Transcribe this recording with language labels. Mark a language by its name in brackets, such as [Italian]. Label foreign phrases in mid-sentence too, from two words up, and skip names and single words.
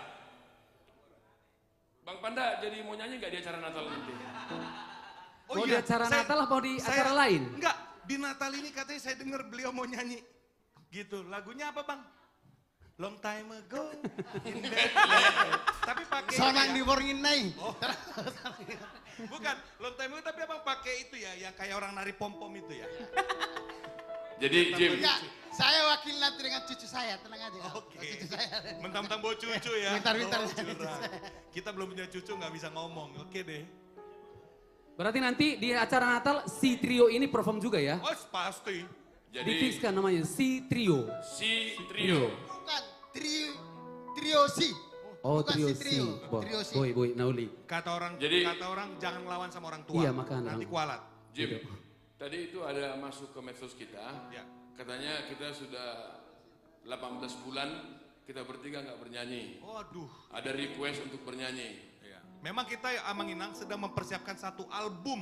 [Indonesian] Bang Panda jadi mau nyanyi nggak di acara Natal nanti? Mau di acara Natal atau di acara lain? Enggak, di Natal ini katanya saya dengar beliau mau nyanyi. Gitu, lagunya apa Bang? [English] Long time ago. [Indonesian] Tapi pakai Sonang di Borngin Nai. Oh. Bukan, [English] long time ago [Indonesian] tapi abang pakai itu ya, yang kayak orang nari pom-pom itu ya. Jadi Jim. Enggak, saya wakil nanti dengan cucu saya, tenang aja. Oke. Cucu saya. Mentang-mentang bawa cucu ya. Bentar. Oh, curang. Kita belum punya cucu nggak bisa ngomong. Oke deh. Berarti nanti di acara Natal si trio ini perform juga ya? Oh pasti. Jadi difixkan namanya si trio. Si trio. Bukan, trio si. Oh, Bukan trio si trio. Trio si. Boy, Nauli. Kata orang jangan ngelawan sama orang tua. Iya, makanya. Nanti kualat. Jim, tadi itu ada masuk ke medsos kita. Ya. Katanya kita sudah 18 bulan kita bertiga nggak bernyanyi. Waduh. Ada request untuk bernyanyi. Memang kita Amang Inang sedang mempersiapkan satu album.